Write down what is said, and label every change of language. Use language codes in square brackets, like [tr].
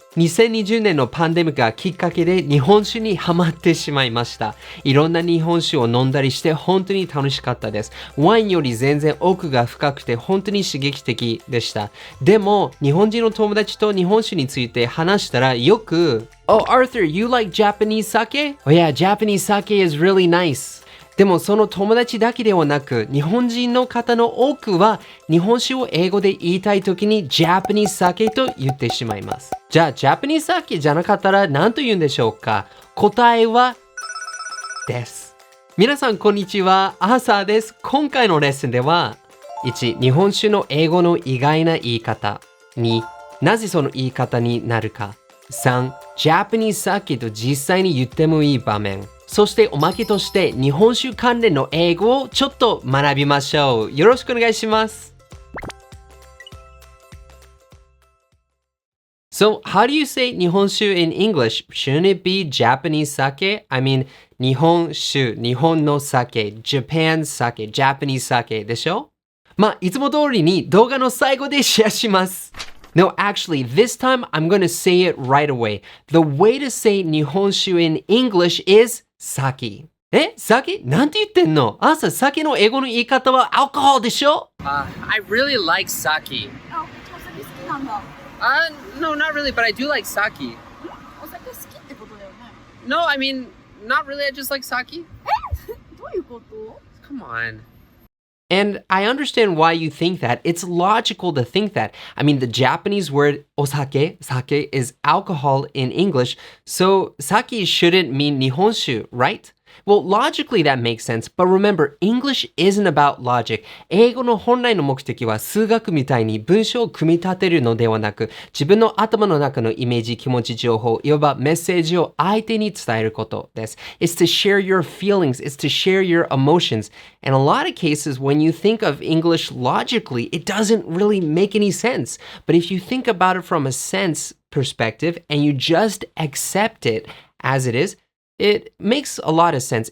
[ja] 2020年のパンデミックがきっかけで日本酒にハマってしまいました。いろんな日本酒を飲んだりして本当に楽しかったです。ワインより全然奥が深くて本当に刺激的でした。でも、日本人の友達と日本酒について話したらよく [en] Oh, Arthur, you like Japanese sake? Oh yeah, Japanese sake is really nice. [ja] でもその友達だけではなく、日本人の方の多くは日本酒を英語で言いたいときに Japanese sake と言ってしまいます。じゃあ Japanese sake じゃなかったら何と言うんでしょうか？答えはです。皆さんこんにちは、アーサーです。今回のレッスンでは1、日本酒の英語の意外な言い方。 2、なぜその言い方になるか。3、Japanese sake と実際に言ってもいい場面。そしておまけとして日本酒関連の英語をちょっと学びましょう。よろしくお願いします。 [en] So, how do you say 日本酒 in English? Shouldn't it be Japanese sake? I mean, 日本酒、日本の酒、Japan sake, Japanese sake [ja] でしょ？まあ、いつも通りに動画の最後でシェアします。 [en] No, actually, this time I'm going to say it right away. The way to say 日本酒 in English is sake. [ja] 酒？なんて言ってんの？朝、酒の英語の言い方は alcohol でしょ？ [en] I really like sake. [ja] あ、お酒好きなんだ。 [en] No, not really, but I do like sake. [ja] お酒好きってことだよね。 [en] No, I mean, not really, I just like sake. [ja] どういうこと？ [en] Come on. And I understand why you think that. It's logical to think that. I mean, the Japanese word osake, sake, is alcohol in English, so sake shouldn't mean nihonshu, right? Well, logically that makes sense, but remember, English isn't about logic. [ja] 英語の本来の目的は数学みたいに文章を組み立てるのではなく、自分の頭の中のイメージ、気持ち、情報、いわばメッセージを相手に伝えることです。 [en] It's to share your feelings, it's to share your emotions. In a lot of cases, when you think of English logically, it doesn't really make any sense. But if you think about it from a sense perspective and you just accept it as it is, it makes a lot of sense.